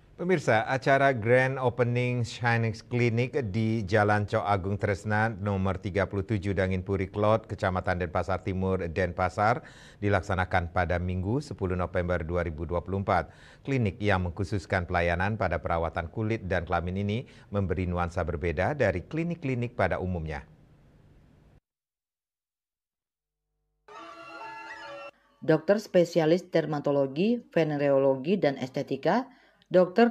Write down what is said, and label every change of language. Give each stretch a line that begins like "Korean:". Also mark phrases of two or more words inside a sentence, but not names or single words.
Indonesian: Pemirsa, acara Grand Opening Shynix Clinic di Jalan Cok Agung Tresna nomor 37 Danginpuri Klot, Kecamatan Denpasar Timur, Denpasar, dilaksanakan pada Minggu 10 November 2024. Klinik yang mengkhususkan pelayanan pada perawatan kulit dan kelamin ini memberi nuansa berbeda dari klinik-klinik pada umumnya. Dokter spesialis dermatologi, venereologi, dan estetika, Dr.